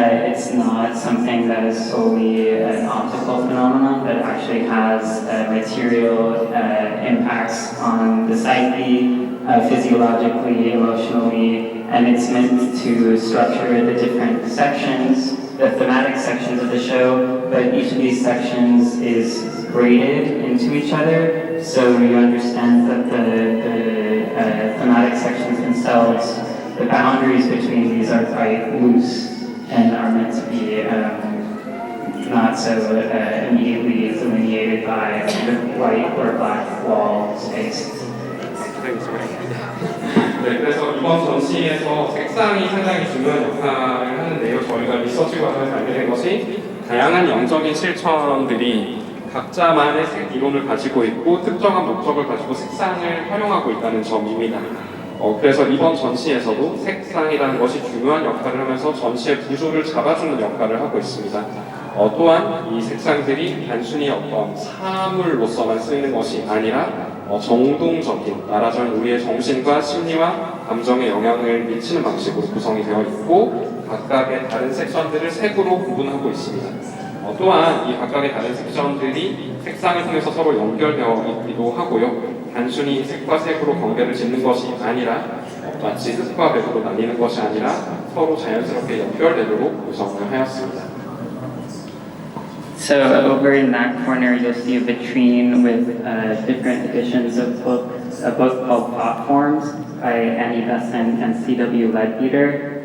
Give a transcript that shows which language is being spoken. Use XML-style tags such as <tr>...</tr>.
<en>It's not something that is solely an optical phenomenon, but actually has material impacts on the psyche, physiologically, emotionally, and it's meant to structure the different sections, the thematic sections of the show, but each of these sections is graded into each other, so you understand that the thematic sections themselves, the boundaries between these are quite loose and are meant to be not so immediately delineated by the white or black wall space.</en> <ko>네, 그래서 이번 전시에서 색상이 상당히 중요한 역할을 하는데요. 저희가 리서치과정에서 알게 된 것이 다양한 영적인 실천들이 각자만의 색 이론을 가지고 있고 특정한 목적을 가지고 색상을 활용하고 있다는 점입니다. 그래서 이번 전시에서도 색상이라는 것이 중요한 역할을 하면서 전시의 구조를 잡아주는 역할을 하고 있습니다. 또한 이 색상들이 단순히 어떤 사물로서만 쓰이는 것이 아니라 정동적인, 말하자면 우리의 정신과 심리와 감정에 영향을 미치는 방식으로 구성이 되어 있고 각각의 다른 섹션들을 색으로 구분하고 있습니다. 또한 이 각각의 다른 섹션들이 색상을 통해서 서로 연결되어 있기도 하고요. 단순히 색과 색으로 경계를 짓는 것이 아니라 마치 흙과 백으로 나뉘는 것이 아니라 서로 자연스럽게 연결되도록 구성을 하였습니다.</ko> <en>So over in that corner, you'll see a vitrine with different editions of a book called Platforms by Annie Besant and C.W. Leadbeater.</en>